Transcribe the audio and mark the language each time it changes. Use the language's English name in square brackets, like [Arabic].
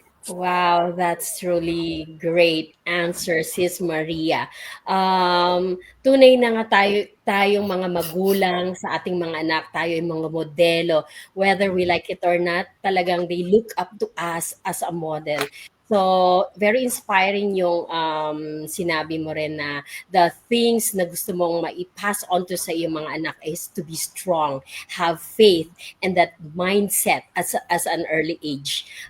[English] Wow, that's truly great answer, Sis Maria. [Filipino] Tunay na nga tayong mga magulang sa ating mga anak, tayo yung mga modelo. [English] Whether we like it or not, [Filipino] talagang [English] they look up to us as a model. So, very inspiring [Filipino] yung sinabi mo rin na [English] the things [Filipino] na gusto mong maipass on to sa iyong mga anak [English] is to be strong, have faith, and that mindset as an early age.